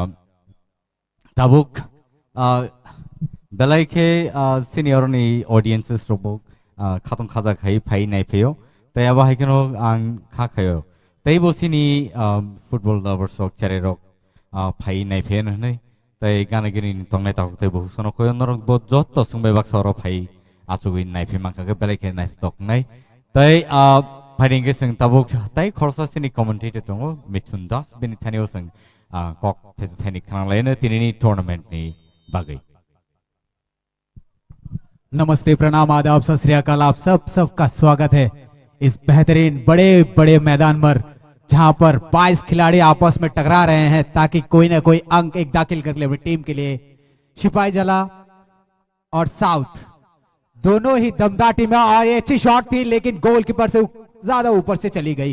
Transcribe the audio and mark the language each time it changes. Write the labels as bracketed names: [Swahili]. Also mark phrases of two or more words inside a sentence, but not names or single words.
[Kok Borok] tabuk belaike senior ni audiences robo khatong khaja khai phai nai pheyo tai aba haikeno ang kha khayo tai bo sini [English] football lovers [Kok Borok] ok chare rok phai nai phe nei tai gana gini tongnai ta tai bo sono koyon rok bo jot to sungbai bak soro phai achugui nai phe mangka ke belaike nai tok nai tai फाइरिंगे जों ताबुक हाथाय खरसा सिनि कमेन्टेटर दङ मिथुन दास बेनि थानायाव जों कक थेथायनि खालामलायनो दिनैनि टुर्नामेन्टनि बागै। [Hindi] नमस्ते, प्रणाम, आदाब, [Punjabi] ਸਤ ਸ੍ਰੀ ਅਕਾਲ। [Hindi] आप सबका स्वागत है इस बेहतरीन बड़े बड़े मैदान पर, जहां पर 22 खिलाड़ी आपस में टकरा रहे हैं ताकि कोई ना कोई अंक एक दाखिल कर ले अपनी टीम के लिए। सिपाही जला और साउथ दोनों ही दमदार टीमें, और ये अच्छी शॉट थी लेकिन गोलकीपर से ज्यादा ऊपर से चली गई।